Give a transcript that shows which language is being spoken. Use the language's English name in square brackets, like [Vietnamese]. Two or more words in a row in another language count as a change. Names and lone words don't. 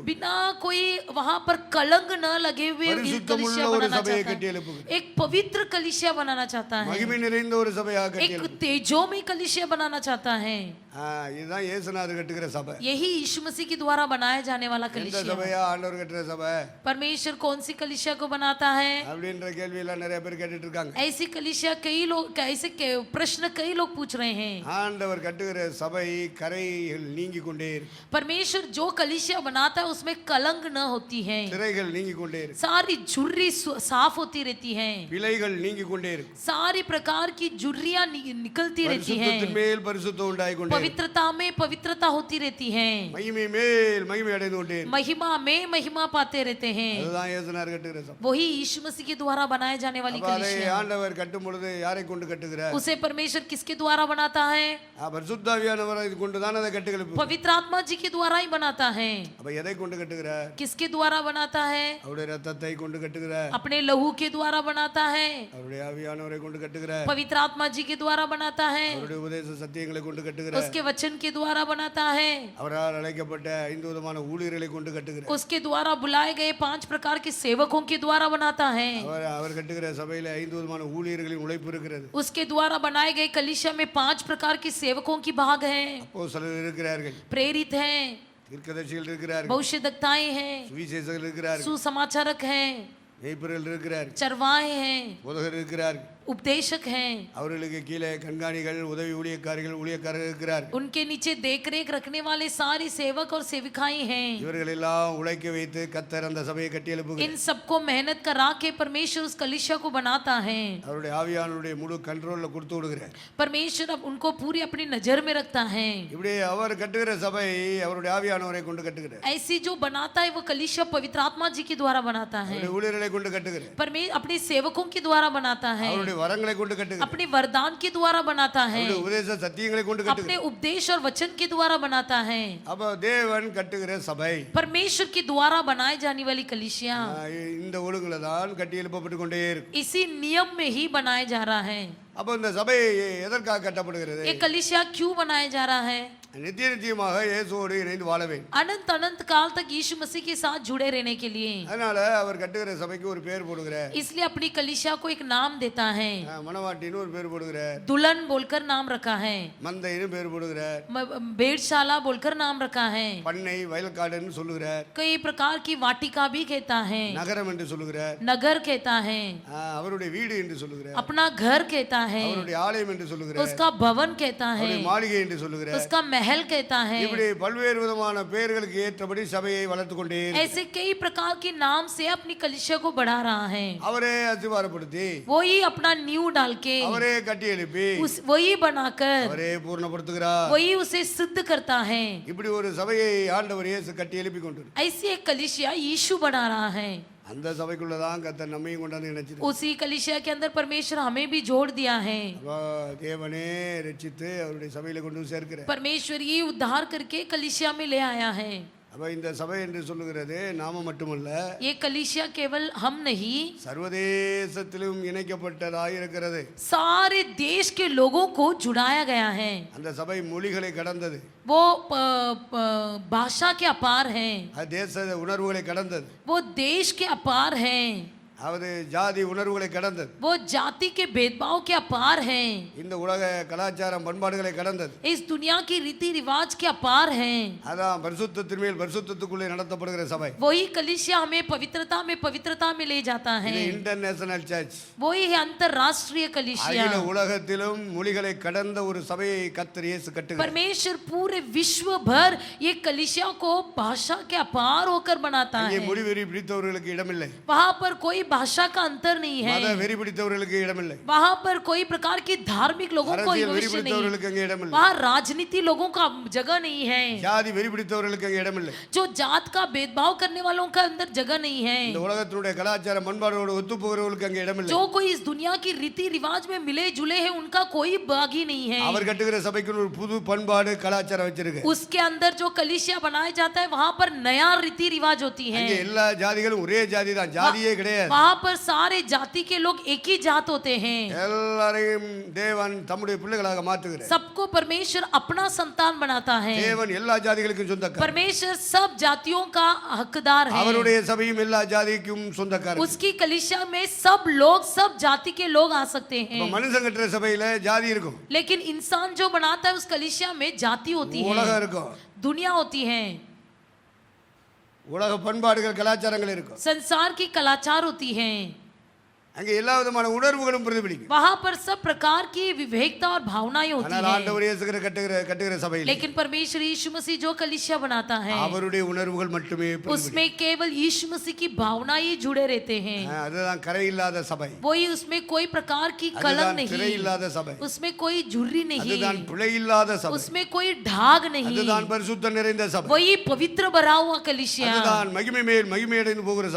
[Hindi] बिना कोई वहां पर कलंक न लगे हुए [Tamil] பரிசுத்தமுள்ள [Hindi] कलीसिया [Tamil] ஒரு [Hindi] बनाना [Tamil] சபையை [Hindi] चाहता [Tamil] கட்டி [Hindi] है, [Tamil] எழுப்புகிறார். [Hindi] एक पवित्र कलीसिया बनाना चाहता है, [Tamil] மகிமை நிறைந்த ஒரு சபையாக கட்டி [Hindi] एक [Tamil] எழுப்புகிறார். [Hindi] तेजो में कलीसिया बनाना चाहता है। [Tamil] இதுதான் இயேசுநாதர் கட்டுகிற சபை. [Hindi] यही यीशु मसीह के द्वारा बनाया जाने वाला [Tamil] எந்த [Hindi] कलीसिया। [Tamil] சபையா ஆண்டவர் கட்டுற சபை [Hindi] परमेश्वर कौन सी कलीसिया को बनाता है, [Tamil] அப்படின்ற கேள்வி எல்லாம் நிறைய பேர் கேட்டுட்டு இருக்காங்க. [Hindi] ऐसी कलीसिया कई लोग, ऐसे प्रश्न कई लोग पूछ रहे हैं। [Tamil] ஆண்டவர் கட்டுகிற சபை கரைகள் நீங்கி கொண்டே இருக்கு. [Hindi] परमेश्वर जो कलीसिया बनाता है उसमें कलंक न होती है, [Tamil] திரைகள் நீங்கி கொண்டே இருக்கு. [Hindi] सारी झुर्री साफ होती रहती है, [Tamil] பிழைகள் நீங்கி கொண்டே இருக்கு. [Hindi] सारी प्रकार की झुर्रियां निकलती रहती [Tamil] பரிசுத்தத்தின் [Hindi] हैं, [Tamil] மேல் பரிசுத்தம் உண்டாகி கொண்டே இருக்கு. [Hindi] पवित्रता में पवित्रता होती रहती है, [Tamil] மகிமை மேல் மகிமை அடைந்து கொண்டே இருக்கு. [Hindi] महिमा में महिमा पाते रहते हैं। [Tamil] அதுதான் இயேசுநாதர் கட்டுகிற சபை. [Hindi] वही यीशु मसीह के द्वारा बनाए जाने वाली [Tamil] அப்ப அதை [Hindi] कलीसिया। [Tamil] ஆண்டவர் கட்டும் பொழுது யாரை கொண்டு கட்டுகிறார்? [Hindi] उसे परमेश्वर किसके द्वारा बनाता है, [Tamil] பரிசுத்தாவியானவரை கொண்டு தான் அதை கட்டுகிறது. [Hindi] पवित्र आत्मा जी के द्वारा ही बनाता है। [Tamil] அப்ப எதை கொண்டு கட்டுகிறார்? [Hindi] किसके द्वारा बनाता है, [Tamil] அவருடைய ரத்தத்தை கொண்டு கட்டுகிறார். [Hindi] अपने लहू के द्वारा बनाता है, [Tamil] அவருடைய ஆவியானவரை கொண்டு கட்டுகிறார். [Hindi] पवित्र आत्मा जी के द्वारा बनाता है, [Tamil] அவருடைய உபதேச சத்தியங்களை கொண்டு கட்டுகிறார். [Hindi] उसके वचन के द्वारा बनाता है, [Tamil] அவரால் அழைக்கப்பட்ட 5 விதமான ஊழியர்களை கொண்டு கட்டுகிறார். [Hindi] उसके द्वारा बुलाए गए 5 प्रकार के सेवकों के द्वारा बनाता है, [Tamil] அவர் கட்டுகிற சபையில 5 விதமான ஊழியர்களின் உழைப்பு இருக்கிறது. [Hindi] उसके द्वारा बनाए गए कलीसिया में 5 प्रकार के सेवकों की भाग है, [Tamil] அப்போஸ்தலர்கள் இருக்கிறார்கள், [Hindi] प्रेरित हैं, [Tamil] தீர்க்கதரிசிகள் இருக்கிறார்கள், [Hindi] भविष्यद्वक्ताएं हैं, [Tamil] சுவிசேஷகர்கள் இருக்கிறார்கள், [Hindi] सुसमाचारक हैं, [Tamil] மேய்ப்பர்கள் இருக்கிறார்கள், [Hindi] चरवाहे हैं, [Tamil] போதகர்கள் இருக்கிறார்கள். [Hindi] उपदेशक हैं, [Tamil] அவர்களுக்கு கீழே கண்காணிகள், உதவி ஊழியக்காரர்கள் இருக்கிறார்கள். [Hindi] उनके नीचे देखरेख रखने वाले सारे सेवक और सेविकाएं हैं। [Tamil] இவர்கள் எல்லாம் உழைக்க வைத்து கர்த்தர் அந்த சபையை கட்டி எழுப்புகிறார். [Hindi] इन सबको मेहनत करा के परमेश्वर उस कलीसिया को बनाता है, [Tamil] அவருடைய ஆவியானவருடைய முழு கண்ட்ரோல்ல கொடுத்து விடுகிறார். [Hindi] परमेश्वर अब उनको पूरी अपनी नजर में रखता है। [Tamil] இப்படி அவர் கட்டுகிற சபை அவருடைய ஆவியானவரை கொண்டு கட்டுகிறார். [Hindi] ऐसी जो बनाता है वो कलीसिया पवित्र आत्मा जी के द्वारा बनाता है, [Tamil] அவருடைய ஊழியர்களை கொண்டு கட்டுகிறார். [Hindi] परमेश्वर अपने सेवकों के द्वारा बनाता है, [Tamil] அவருடைய வரங்களை கொண்டு கட்டுகிறார். [Hindi] अपने वरदान के द्वारा बनाता है, [Tamil] அவருடைய உபதேச சத்தியங்களை கொண்டு [Hindi] अपने [Tamil] கட்டுகிறார். [Hindi] उपदेश और वचन के द्वारा बनाता है। [Tamil] அப்ப தேவன் கட்டுகிற சபை [Hindi] परमेश्वर के द्वारा बनाए जाने वाली कलीसिया [Tamil] இந்த ஒழுங்குல தான் கட்டி எழுப்பப்பட்டு கொண்டே இருக்கு. [Hindi] इसी नियम में ही बनाया जा रहा है। [Tamil] அப்ப இந்த சபை எதற்காக கட்டப்படுகிறது? [Hindi] ये कलीसिया क्यों बनाया जा रहा है? [Tamil] நித்திய நித்தியமாக இயேசுவோடு இணைந்து வாழ வேண்டும். [Hindi] अनंत अनंत काल तक यीशु मसीह के साथ जुड़े रहने के लिए। [Tamil] அதனால அவர் கட்டுகிற சபைக்கு ஒரு பேர் போடுகிறார். [Hindi] इसलिए अपनी कलीसिया को एक नाम देता है, [Tamil] மணவாட்டின்னு ஒரு பேர் போடுகிறார், [Hindi] दुल्हन बोलकर नाम रखा है, [Tamil] மந்தைன்னு பேர் போடுகிறார், [Hindi] भेड़शाला बोलकर नाम रखा है, [Tamil] பண்ணை வயல்காடுன்னு சொல்லுகிறார், [Hindi] कई प्रकार की वाटिका भी कहता है, [Tamil] நகரம் என்று சொல்லுகிறார், [Hindi] नगर कहता है, [Tamil] அவருடைய வீடு என்று சொல்லுகிறார், [Hindi] अपना घर कहता है, [Tamil] அவருடைய ஆலயம் என்று சொல்லுகிறார், [Hindi] उसका भवन कहता है, [Tamil] அவருடைய மாளிகை என்று சொல்லுகிறார். [Hindi] उसका महल कहता है। [Tamil] இப்படி பல்வேறு விதமான பெயர்களுக்கு ஏற்றபடி சபையை வளர்த்து கொண்டே இருக்கிறார். [Hindi] ऐसे कई प्रकार के नाम से अपनी कलीसिया को बढ़ा रहा है, [Tamil] அவரே அஸ்திவாரப்படுத்தி [Hindi] वही अपना नींव डाल के, [Tamil] அவரே கட்டி எழுப்பி [Hindi] वही बनाकर, [Tamil] அவரே பூர்ணப்படுத்துகிறார். [Hindi] वही उसे सिद्ध करता है। [Tamil] இப்படி ஒரு சபையை ஆண்டவர் இயேசு கட்டி எழுப்பி கொண்டிருக்கிறார். [Hindi] ऐसी एक कलीसिया यीशु बना रहा है, [Tamil] அந்த சபைக்குள்ளதான் கர்த்தர் நம்மையும் கொண்டாந்து இணைச்சிரு. [Hindi] उसी कलीसिया के अंदर परमेश्वर हमें भी जोड़ दिया है। [Tamil] தேவனே ரட்சித்து அவருடைய சபையில கொண்டு வந்து சேர்க்கிறார். [Hindi] परमेश्वर ये उद्धार करके कलीसिया में ले आया है। [Tamil] அப்ப இந்த சபை என்று சொல்லுகிறது நாம மட்டுமல்ல, [Hindi] ये कलीसिया केवल हम नहीं, [Tamil] சர்வதேசத்திலும் இணைக்கப்பட்டதாக இருக்கிறது. [Hindi] सारे देश के लोगों को जुड़ाया गया है। [Tamil] அந்த சபை மொழிகளை கடந்தது, [Hindi] वो भाषा के अपार है, [Tamil] அது தேச உணர்வுகளை கடந்தது, [Hindi] वो देश के अपार है, [Tamil] அதாவது ஜாதி உணர்வுகளை கடந்தது, [Hindi] वो जाति के भेदभाव के अपार है, [Tamil] இந்த உலக கலாச்சாரம் பண்பாடுகளை கடந்தது. [Hindi] इस दुनिया की रीति रिवाज के अपार है। [Tamil] அதான் பரிசுத்தத்தின் மேல் பரிசுத்தத்துக்குள்ளே நடத்தப்படுகிற சபை. [Hindi] वही कलीसिया हमें पवित्रता में ले जाता है। [Tamil] இது [English] international church, [Hindi] वही है अंतरराष्ट्रीय कलीसिया। [Tamil] அகில உலகத்திலும் மொழிகளை கடந்த ஒரு சபையை கர்த்தர் இயேசு கட்டுகிறார். [Hindi] परमेश्वर पूरे विश्व भर ये कलीसिया को भाषा के अपार होकर बनाता [Tamil] இங்கே [Hindi] है। [Tamil] மொழி வெறி பிடித்தவர்களுக்கு இடமில்லை. [Hindi] वहाँ पर कोई भाषा का अंतर नहीं [Tamil] மத [Hindi] है, [Tamil] வெறி பிடித்தவர்களுக்கு இடமில்லை, [Hindi] वहाँ पर कोई प्रकार की धार्मिक लोगों को [Tamil] அரசியல் வெறி [Hindi] भविष्य नहीं, [Tamil] பிடித்தவர்களுக்கு அங்கே இடமில்லை, [Hindi] वहाँ राजनीति लोगों का जगह नहीं है, [Tamil] ஜாதி வெறி பிடித்தவர்களுக்கு அங்கே இடமில்லை. [Hindi] जो जात का भेदभाव करने वालों का अंदर जगह नहीं है, [Tamil] இந்த உலகத்தினுடைய கலாச்சார பண்பாடோடு ஒத்து போகிறவர்களுக்கு அங்கே இடமில்லை. [Hindi] जो कोई इस दुनिया की रीति रिवाज में मिले जुले हैं उनका कोई भागी नहीं है। [Tamil] அவர் கட்டுகிற சபைக்கு ஒரு புது பண்பாடு கலாச்சாரம் வச்சிருக்கு. [Hindi] उसके अंदर जो कलीसिया बनाया जाता है वहाँ पर नया रीति रिवाज होती है, [Tamil] அங்கே எல்லா ஜாதிகளும் ஒரே ஜாதி தான், ஜாதியே கிடையாது. [Hindi] वहाँ पर सारे जाति के लोग एक ही जात होते हैं, [Tamil] எல்லாரையும் தேவன் தம்முடைய பிள்ளைகளாக மாற்றுகிறார். [Hindi] सबको परमेश्वर अपना संतान बनाता है, [Tamil] தேவன் எல்லா ஜாதிகளுக்கும் சொந்தக்காரர். [Hindi] परमेश्वर सब जातियों का हकदार है, [Tamil] அவருடைய சபையும் எல்லா ஜாதிக்கும் சொந்தக்காரர். [Hindi] उसकी कलीसिया में सब लोग सब जाति के लोग आ सकते हैं, [Tamil] மனுஷன் கட்டுற சபையில ஜாதி இருக்கும், [Hindi] लेकिन इंसान जो बनाता है उस कलीसिया में जाति होती [Tamil] உலகம் [Hindi] है, [Tamil] இருக்கும், [Hindi] दुनिया होती है, [Tamil] உலக பண்பாடுகள் கலாச்சாரங்கள் இருக்கும். [Hindi] संसार की कलाचार होती है, [Tamil] அங்கே எல்லா விதமான உணர்வுகளும் பிரதிபலிக்கும். [Hindi] वहाँ पर सब प्रकार की विवेकता और भावनाएं होती [Tamil] ஆனால் [Hindi] हैं, [Tamil] ஆண்டவர் இயேசு கட்டுகிற சபையில் [Hindi] लेकिन परमेश्वर यीशु मसीह जो कलीसिया बनाता है [Tamil] அவருடைய உணர்வுகள் மட்டுமே பிரதிபலிக்கும். [Hindi] उसमें केवल यीशु मसीह की भावनाएं ही जुड़े रहते हैं, [Tamil] அதுதான் கரை இல்லாத சபை, [Hindi] वही उसमें कोई प्रकार की कलंक [Tamil] அதுதான் திரை [Hindi] नहीं, [Tamil] இல்லாத சபை, [Hindi] उसमें कोई झुर्री [Tamil] அதுதான் [Hindi] नहीं, [Tamil] பிழை இல்லாத சபை, [Hindi] उसमें कोई ढाग नहीं, [Tamil] அதுதான் பரிசுத்தம் நிறைந்த சபை, [Hindi] वही पवित्र भरा हुआ कलीसिया, [Tamil] அதுதான் மகிமை மேல் மகிமை அடைந்து போகிற சபை.